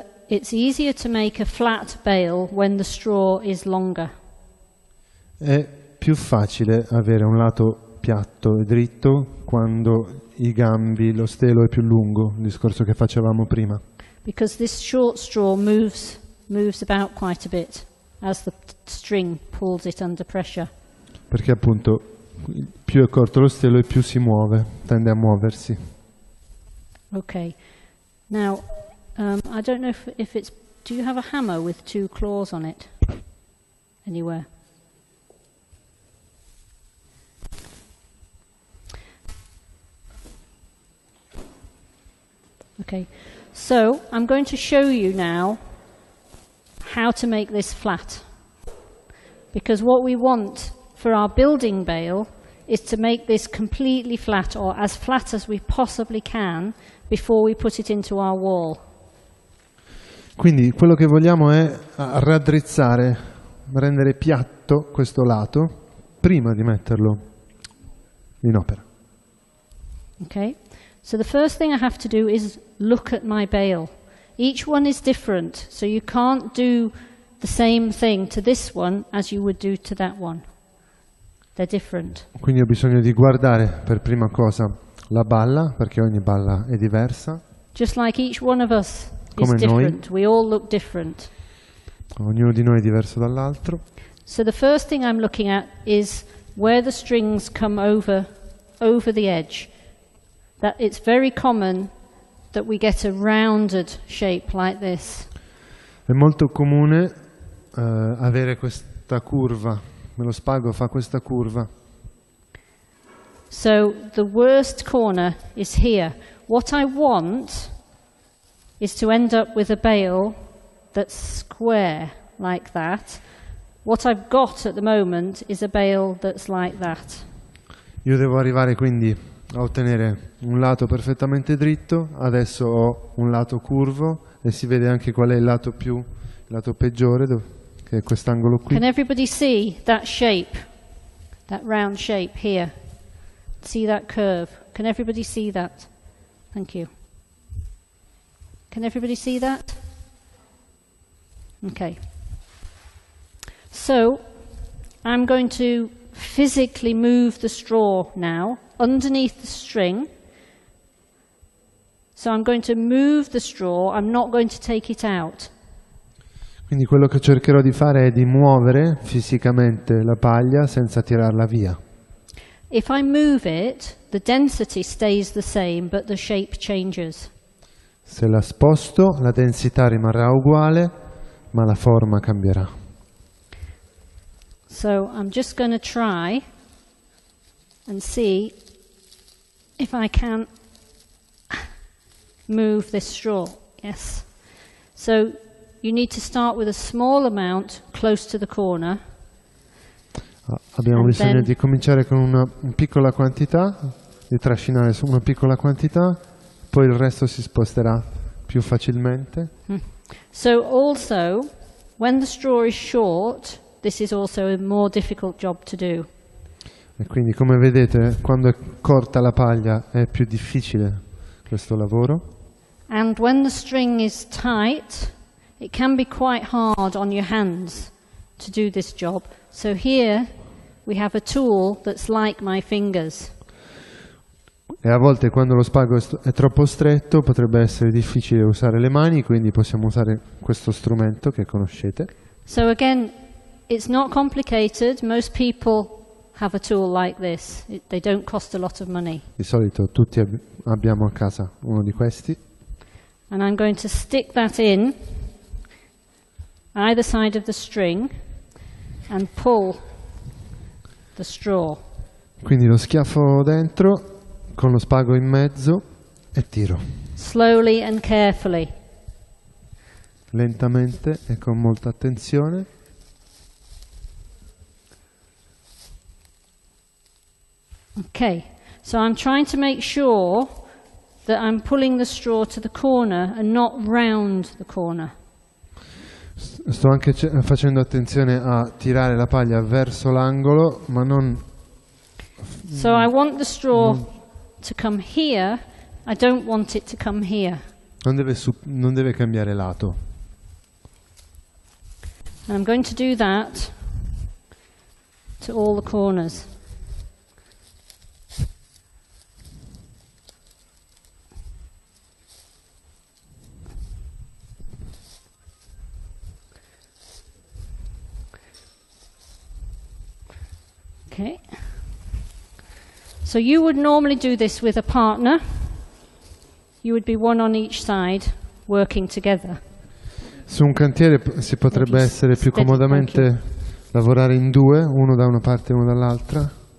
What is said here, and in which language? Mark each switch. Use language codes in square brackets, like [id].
[en] It's easier to make a flat bale when the straw is longer. [it] È più facile avere un lato piatto e dritto quando i gambi, lo stelo è più lungo, il discorso che facevamo prima. [en] Because this short straw moves about quite a bit as the string pulls it under pressure. [it] Perché appunto più è corto lo stelo e più si muove, tende a muoversi. [en] Okay. Now, I don't know if it's... Do you have a hammer with 2 claws on it? Anywhere? Okay. So, I'm going to show you now how to make this flat. Because what we want for our building bale is to make this completely flat, or as flat as we possibly can, before we put it into our wall. [it] Quindi quello che vogliamo è raddrizzare, rendere piatto questo lato prima di metterlo in opera. [en] Okay, so the first thing I have to do is look at my bale. Each one is different, so you can't do the same thing to this one as you would do to that one. They're different. [it] Quindi ho bisogno di guardare per prima cosa la balla, perché ogni balla è diversa. [en] Just like each one of us is [it] Come [en] different. [it] noi. [en] We all look different. [it] Ognuno di noi è diverso dall'altro. [en] So the first thing I'm looking at is where the strings come over the edge. That it's very common that we get a rounded shape like this. [it] È molto comune avere questa curva. Lo spago fa questa curva. [en] So the worst corner is here. What I want is to end up with a bale that's square like that. What I've got at the moment is a bale that's like that. [it] Io devo arrivare quindi a ottenere un lato perfettamente dritto. Adesso ho un lato curvo e si vede anche qual è il lato peggiore, che è quest'angolo qui. [en] Can everybody see that shape? That round shape here? See that curve? Can everybody see that? Thank you. Can everybody see that? Okay. So, I'm going to physically move the straw now underneath the string. So I'm going to move the straw, I'm not going to take it out. [it] Quindi quello che cercherò di fare è di muovere fisicamente la paglia senza tirarla via. [en] If I move it, the density stays the same, but the shape changes. [it] Se la sposto, la densità rimarrà uguale, ma la forma cambierà. [en] So I'm just going to try and see if I can move this straw. Yes. So you need to start with a small amount close to the corner. [it] Abbiamo bisogno di cominciare con una piccola quantità, di trascinare su una piccola quantità, poi il resto si sposterà più facilmente. [en] So also, when the straw is short, this is also a more difficult job to do. [it] E quindi, come vedete, quando è corta la paglia è più difficile questo lavoro. [en] And when the string is tight, it can be quite hard on your hands to do this job. So here we have a tool that's like my fingers. [it] E a volte quando lo spago è troppo stretto potrebbe essere difficile usare le mani, quindi possiamo usare questo strumento che conoscete. [en] So again, it's not complicated. Most people have a tool like this. They don't cost a lot of money. [it] Di solito tutti abbiamo a casa uno di questi. [en] And I'm going to stick that in either side of the string and pull the straw. [it] Quindi lo schiaffo dentro con lo spago in mezzo e tiro. [en] Slowly and carefully. [it] lentamente e con molta attenzione. [en] Okay, so I'm trying to make sure that I'm pulling the straw to the corner and not round the corner. [it] Sto anche facendo attenzione a tirare la paglia verso l'angolo, ma non... [en] So I want the straw to come here, I don't want it to come here. [it] Non deve cambiare lato. [en] And I'm going to do that to all the corners. Okay. So you would normally do this with a partner. You would be one on each side, working together. [it] Su un cantiere si potrebbe essere più comodamente lavorare in due, uno da una parte e uno dall'altra.